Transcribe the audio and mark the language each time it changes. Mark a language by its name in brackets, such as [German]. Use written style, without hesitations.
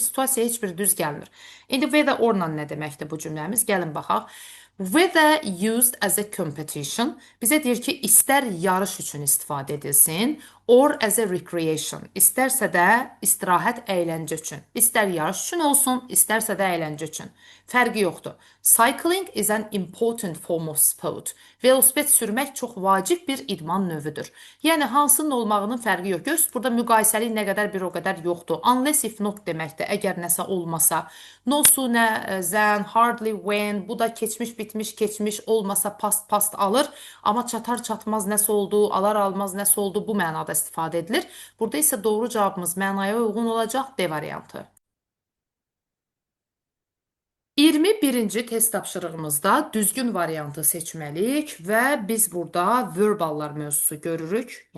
[Azerbaijani] Situasiya heç bir düz gəlmir. İndi whether or-la nə deməkdir bu cümləmiz? Gəlin baxaq. [English] Whether used as a competition [Azerbaijani] bizə deyir ki, istər yarış üçün istifadə edilsin, [English] or as a recreation, [Azerbaijani] istərsə də istirahət, əyləncə üçün. İstər yarış üçün olsun, istərsə də əyləncə üçün. Fərqi yoxdur. [English] Cycling is an important form of sport. [Azerbaijani] Velosiped sürmək çox vacib bir idman növüdür. Yəni hansının olmağının fərqi yox. Göz burada müqayisəlik nə qədər bir o qədər yoxdur. Unless if not deməkdir. Əgər nəsə olmasa. [English] No sooner than, hardly when, [Azerbaijani] bu da keçmiş bitmiş keçmiş olmasa past past alır. Amma çatar çatmaz nəsə oldu, alar almaz nəsə oldu bu mənada istifadə edilir. Burada isə doğru cavabımız mənaya uyğun olacaq D variantı. 21-ci test tapşırığımızda düzgün variantı seçməliyik və biz burada verballar mövzusu görürük.